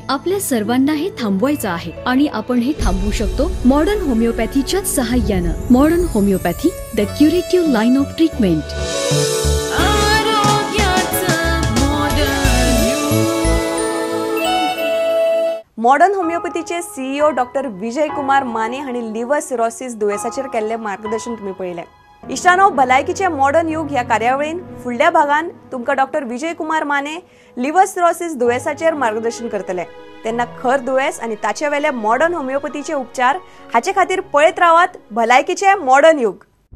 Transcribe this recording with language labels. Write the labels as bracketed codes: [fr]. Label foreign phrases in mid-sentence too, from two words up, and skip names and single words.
[mr] आपल्या सर्वांना हे थांबवायचं आहे आणि आपण हे थांबवू शकतो मॉडर्न होमिओपॅथीच्या सहाय्यानं. [en] Modern Homeopathy, the curative line of treatment. [kok] मॉडर्न होमिओपॅथीचे CEO डॉक्टर विजय कुमार माने हांणी [en] liver cirrhosis [kok] दुयेसाचेर केल्ले मार्गदर्शन तुम्ही पळयलें. इश्टानो, भलायकीचे मॉडर्न युग ह्या कार्यावळीन फुडल्या भागान तुमकां डॉक्टर विजय कुमार माने [en] liver cirrhosis [kok] दुयेसाचेर मार्गदर्शन करतले. तेन्ना खर दुयेस आनी ताचे वेले मॉडर्न होमिओपॅथीचे उपचार हाचे खातीर पळयत रावात भलायकीचे मॉडर्न युग.